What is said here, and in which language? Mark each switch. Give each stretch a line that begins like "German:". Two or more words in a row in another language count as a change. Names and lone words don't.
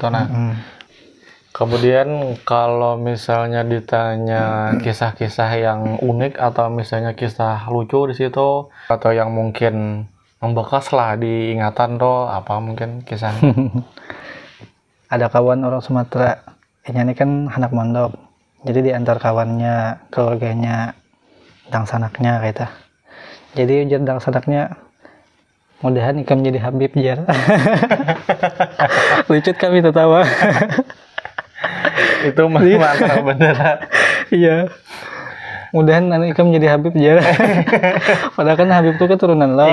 Indonesian: Nah, kemudian kalau misalnya ditanya kisah-kisah yang unik atau misalnya kisah lucu di situ atau yang mungkin membekas lah di ingatan tuh, apa mungkin kisahnya? Ada kawan orang Sumatera, ini kan anak mondok, jadi di antar kawannya, keluarganya, dang sanaknya kayak itu.
Banjar: Jadi ujar dang sanaknya, mudahan ikam jadi Habib jar.
Indonesian: Lucu kami tertawa. Itu mah antara beneran. Iya.
Banjar: Mudahan nanti ikam jadi Habib jar. Padahal kan Habib itu keturunan lo.